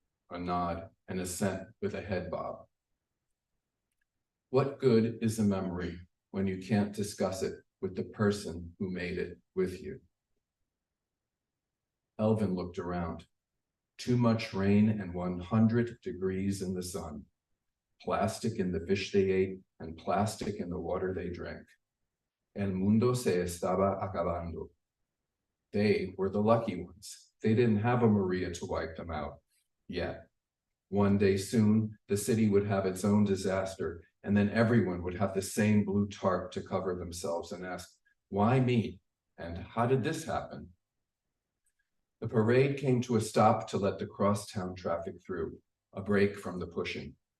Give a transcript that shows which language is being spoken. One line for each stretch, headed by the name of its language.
English: A nod and assent with a head bob. What good is a memory when you can't discuss it with the person who made it with you? Alvin looked around. Too much rain and 100 degrees in the sun. Plastic in the fish they ate and plastic in the water they drank.
Spanish: El mundo se estaba acabando.
English: They were the lucky ones. They didn't have a Maria to wipe them out yet. One day soon, the city would have its own disaster, and then everyone would have the same blue tarp to cover themselves and ask, why me? And how did this happen? The parade came to a stop to let the crosstown traffic through, a break from the pushing.